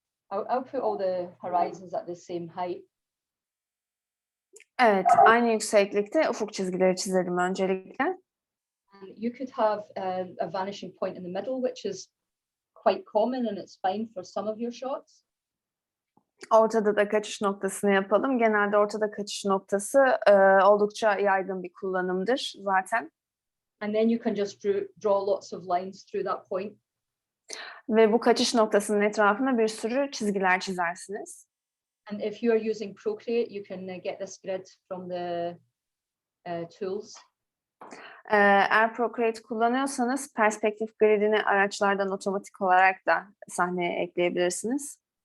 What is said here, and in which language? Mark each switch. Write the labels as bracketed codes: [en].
[en] I'll put all the horizons at the same height. [tr] Evet, aynı yükseklikte ufuk çizgileri çizelim öncelikle. [en] And you could have a vanishing point in the middle, which is quite common and it's fine for some of your shots. [tr] Ortada da kaçış noktasını yapalım. Genelde ortada kaçış noktası oldukça yaygın bir kullanımdır zaten. [en] And then you can just draw lots of lines through that point. [tr] Ve bu kaçış noktasının etrafına bir sürü çizgiler çizersiniz. [en] And if you are using Procreate, you can get this grid from the tools. [tr] Eğer Procreate kullanıyorsanız perspektif gridini araçlardan otomatik olarak da sahneye ekleyebilirsiniz.